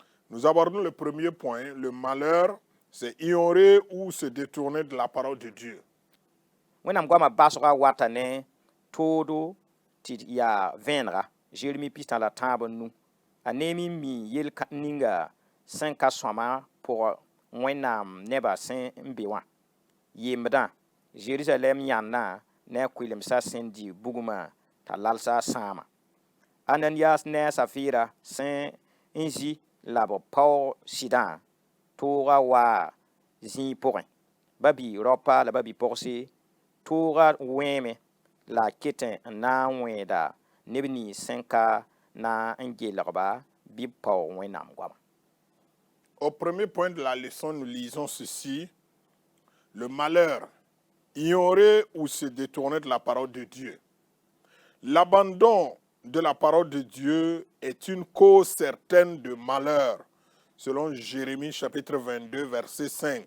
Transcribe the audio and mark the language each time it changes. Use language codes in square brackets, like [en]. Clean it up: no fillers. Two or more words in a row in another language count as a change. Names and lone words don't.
[fr] Nous abordons le premier point. Le malheur, c'est ignorer ou se détourner de la parole de Dieu. [mos] wẽnnaam goamã basga wata ne toodo tɩ yaa vẽenega Jeremi pistã la tãab n nu a neemi mi yel ninga sẽn ka sõma pʋgã wẽnnaam nebã sẽn n be wã yembdã Jerusalem yãndã ne a kʋɩlemsã sẽn di bugmã t'a lalsa a sãama Ananias ne a Safira sẽn n zi la b paoog sɩdã tʋʋga waa zĩig pʋgẽ babi raopa la babi pʋgse tʋʋga wẽeme la a ketẽ n na n wẽeda neb nins sẽn ka na n gelgba bɩ b paoog wẽnnaam goamã. [fr] Au premier point de la leçon, nous lisons ceci. Le malheur, ignorer ou se détourner de la parole de Dieu. L'abandon de la parole de Dieu est une cause certaine de malheur, selon Jérémie chapitre 22, verset 5.